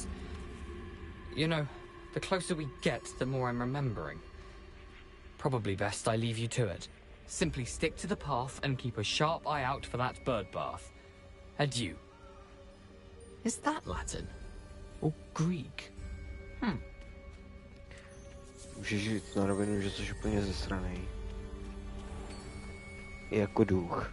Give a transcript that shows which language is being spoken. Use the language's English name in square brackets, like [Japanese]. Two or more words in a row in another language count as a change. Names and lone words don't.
[English] You know, the closer we get, the more I'm remembering. Probably best I leave you to it. Simply stick to the path and keep a sharp eye out for that bird bath. Adieu. Is that Latin? Or Greek? [Czech] Můžeš říct na rovinu, že jsi úplně zesranej. Jako duch.